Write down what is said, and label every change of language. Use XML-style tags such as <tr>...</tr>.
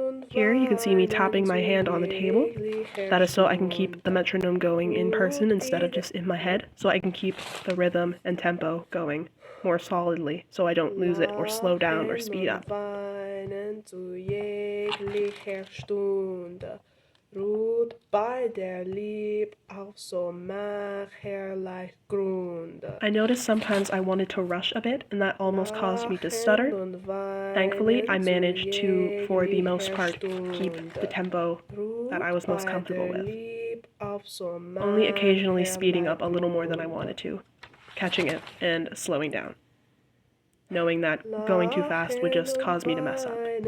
<en>Here you can see me tapping my hand on the table. That is so I can keep the metronome going in person instead of just in my head, so I can keep the rhythm and tempo going more solidly so I don't lose it or slow down or speed up.</en> <de>Ruht bei der Lieb auf so mancherlei Grunde.</de> <en>I noticed sometimes I wanted to rush a bit, and that almost caused me to stutter. Thankfully, I managed to, for the most part, keep the tempo that I was most comfortable with. only occasionally speeding up a little more than I wanted to, catching it and slowing down, knowing that going too fast would just cause me to mess up.</en>